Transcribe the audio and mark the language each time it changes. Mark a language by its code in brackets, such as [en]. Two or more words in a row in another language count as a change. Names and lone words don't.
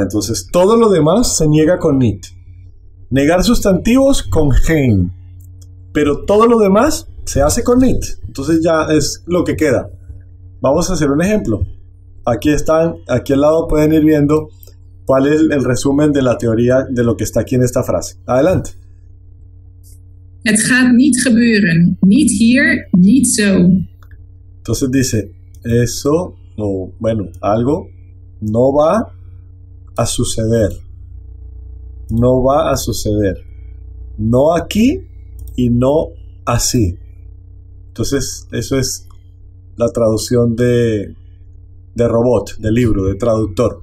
[es] Entonces todo lo demás se niega con need. Negar sustantivos con geen. Pero todo lo demás se hace con need. Entonces ya es lo que queda. Vamos a hacer un ejemplo. Aquí al lado pueden ir viendo cuál es el resumen de la teoría de lo que está aquí en esta frase. Adelante. [nl] Het gaat niet gebeuren. Niet hier, niet zo. [es] Entonces dice, eso, o bueno, algo no va a suceder. No va a suceder. No aquí y no así. Entonces, eso es la traducción de robot, de libro, de traductor.